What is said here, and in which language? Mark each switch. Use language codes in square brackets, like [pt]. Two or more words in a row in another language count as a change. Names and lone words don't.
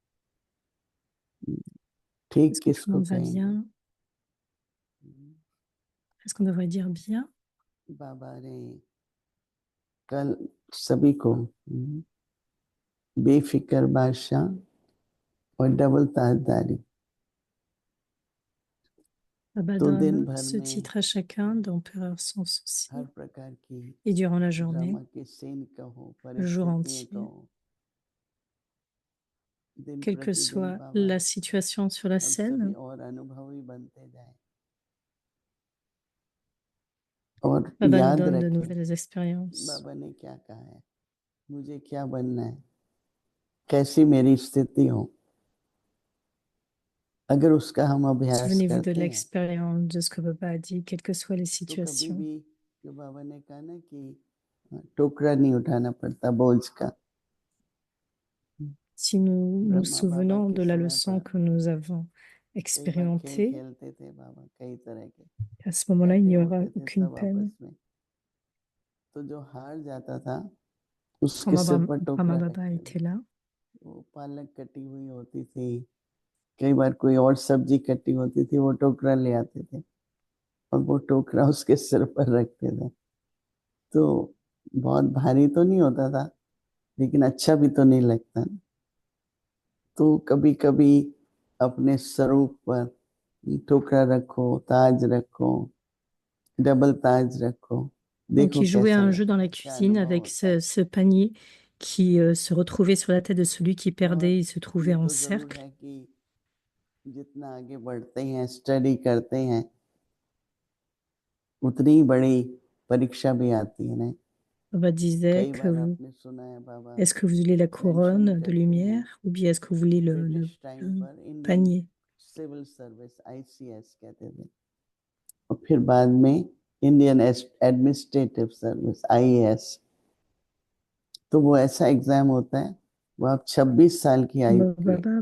[hi] ठीक [fr] Est-ce que tout le [hi] किसको [fr] monde va [hi] कहेंगे? [fr] bien? Est-ce qu'on devrait dire bien? [hi] बाबा ने कल सभी को बेफिक्र बादशाह और डबल ताजदारी [fr] Baba [hi] तो दिन [fr] donne [hi] भर [fr] ce [hi] में [fr] titre à chacun d'empereur sans souci [hi] हर प्रकार की [fr] et durant la journée, [hi] ड्रामा की सीन कहो, [fr] le jour [hi] परिस्थितियां [fr] entier, [hi] कहो, दिन [fr] quelle que [hi] प्रतिदिन [fr] soit [hi] बाबा [fr] la situation sur la [hi] हम सभी [fr] scène, [hi] और अनुभवी बनते जाए और [fr] Baba nous [hi] याद [fr] donne de [hi] रखें [fr] nouvelles expériences. [hi] बाबा ने क्या कहा है, मुझे क्या बनना है, कैसी मेरी स्थिति हो, अगर उसका हम अभ्यास [fr] Souvenez-vous de [hi] करते हैं [fr] l'expérience, de ce que Baba a dit, quelles que soient les [hi] तो कभी [fr] situations. [hi] भी जो बाबा ने कहा ना कि टोकरा नहीं उठाना पड़ता बोझ का। [fr] Si nous nous [hi] ब्रह्मा बाबा [fr] souvenons [hi] के [fr] de la [hi] समय [fr] leçon [hi] पर [fr] que nous avons [hi] कई बार खेल [fr] expérimentée, [hi] खेलते थे बाबा, कई तरह के [fr] à ce moment-là, il [hi] इकट्ठे [fr] n'y aura [hi] होते थे [fr] aucune [hi] सब [fr] peine. [hi] आपस में, तो जो हार जाता था [fr] Quand [hi] उसके सिर पर [fr] Brahma [hi] टोकरा रख [fr] Baba [hi] देना। [fr] était là, [hi] वो पालक कटी हुई होती थी, कई बार कोई और सब्जी कटी होती थी, वो टोकरा ले आते थे और वो टोकरा उसके सिर पर रखते थे। तो बहुत भारी तो नहीं होता था लेकिन अच्छा भी तो नहीं लगता। तो कभी कभी अपने स्वरूप पर टोकरा रखो, ताज रखो, डबल ताज रखो, [fr] donc [hi] देखो [fr] il jouait à [hi] कैसा [fr] un jeu dans [hi] लगता [fr] la [hi] है, क्या [fr] cuisine [hi] अनुभव [fr] avec [hi] होता है। [fr] ce panier qui se retrouvait sur la tête de celui qui [hi] और [fr] perdait. Il se trouvait [hi] ये [fr] en [hi] तो जरूर [fr] cercle. [hi] है कि जितना आगे बढ़ते हैं, स्टडी करते हैं, उतनी ही बड़ी परीक्षा भी आती है ना। [fr] Baba disait [hi] कई [fr] que [hi] बार आपने सुना है बाबा [fr] est-ce que vous voulez la [hi] मेंशन [fr] couronne de [hi] करते हैं [fr] lumière ou bien est-ce que vous voulez [en] British time [fr] le [hi] पर इंडियन [fr] panier? [en] civil service ICS [hi] कहते थे, और फिर बाद में [en] Indian Administrative Service IAS. [hi] तो वो ऐसा एग्जाम होता है, वो आप 26 साल की आयु के [fr] Baba a